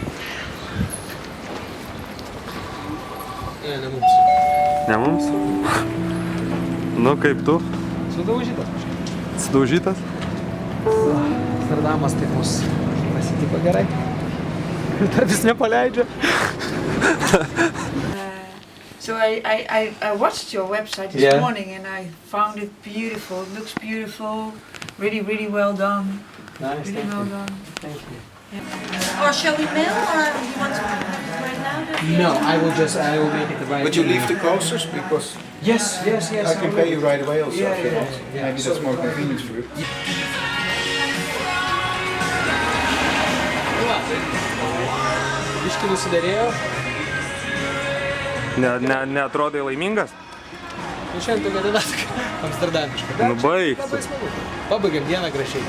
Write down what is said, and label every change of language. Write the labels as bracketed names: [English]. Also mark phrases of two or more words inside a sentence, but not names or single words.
[Lithuanian] Ne mums. Ne mums? Nu, kaip tu? Sudaužytas. Sudaužytas? Amsterdamas taip mus pasitiko gerai. Dar vis nepaleidžia. [English] So I watched your website this morning and I found it beautiful. It looks beautiful. Really, really well done. Nice, really well done. Thank you. Yeah. Or shall we mail or do you want to have it right now? No, I will make it right. Would you leave the coasters? Because Yes. I can pay you right away also. Yeah, if you yeah, want. yeah. Maybe that's more convenient for you. [Lithuanian] Biškį nusiderėjo. Neatrodai laimingas? Nu šiandien tokia diena amsterdamiška. Nu baigsi. Labai smagu. Pabaigėm dieną gražiai.